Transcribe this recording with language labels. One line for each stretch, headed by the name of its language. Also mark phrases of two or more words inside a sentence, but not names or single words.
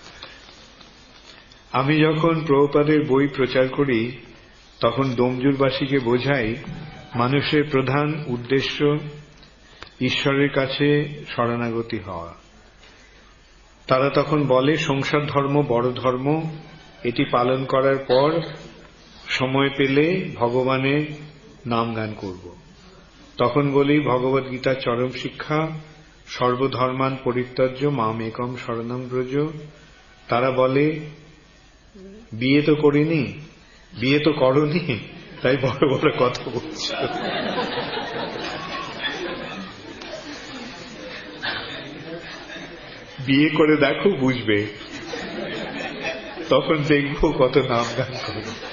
Bangla: আমি যখন প্রভুপাদের বই প্রচার করি তখন ডোমজুরবাসীকে বোঝাই মানুষের প্রধান উদ্দেশ্য ঈশ্বরের কাছে শরণাগতি হওয়া। তারা তখন বলে সংসার ধর্ম বড় ধর্ম, এটি পালন করার পর সময় পেলে ভগবানের নাম গান করব। তখন বলি ভগবদ গীতার চরম শিক্ষা
Sanskrit: सर्वधर्मान् परित्यज्य माम् एकम् शरणं व्रज।
Bangla: তারা বলে বিয়ে তো করিনি, বিয়ে তো করনি, তাই বড় বড় কথা বলছি। বিয়ে করে দেখো, বুঝবে, তখন দেখবো কত নাম গান করবে।